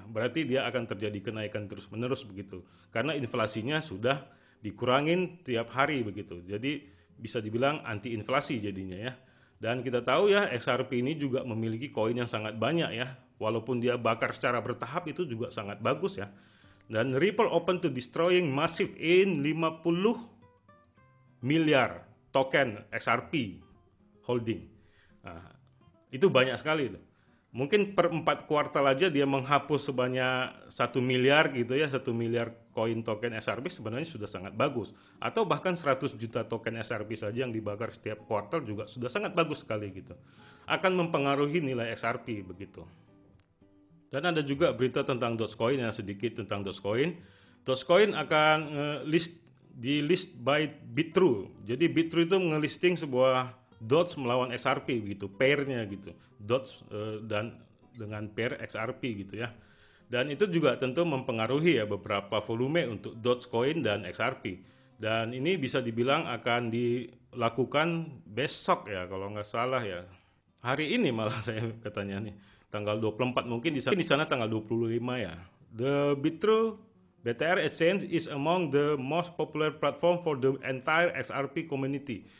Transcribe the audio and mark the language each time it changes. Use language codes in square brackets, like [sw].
[id] Berarti dia akan terjadi kenaikan terus-menerus begitu. Karena inflasinya sudah dikurangin tiap hari begitu. Jadi bisa dibilang anti inflasi jadinya ya. Dan kita tahu ya XRP ini juga memiliki koin yang sangat banyak ya. Walaupun dia bakar secara bertahap itu juga sangat bagus ya. [en] Dan Ripple open to destroying massive in 50 miliar token XRP holding. [id] Nah, itu banyak sekali itu. Mungkin per 4 kuartal aja dia menghapus sebanyak 1 miliar gitu ya, 1 miliar koin token XRP sebenarnya sudah sangat bagus. Atau bahkan 100 juta token XRP saja yang dibakar setiap kuartal juga sudah sangat bagus sekali gitu. Akan mempengaruhi nilai XRP begitu. Dan ada juga berita tentang Dogecoin ya, sedikit tentang Dogecoin. Dogecoin akan di list by Bitrue. Jadi Bitrue itu ngelisting sebuah Doge melawan XRP begitu, pairnya gitu. Doge dan dengan pair XRP gitu ya. Dan itu juga tentu mempengaruhi ya beberapa volume untuk Dogecoin dan XRP. Dan ini bisa dibilang akan dilakukan besok ya kalau nggak salah ya. Hari ini malah saya katanya nih, tanggal 24 mungkin di sana tanggal 25 ya. [en] The Bitrue BTR Exchange is among the most popular platform for the entire XRP community.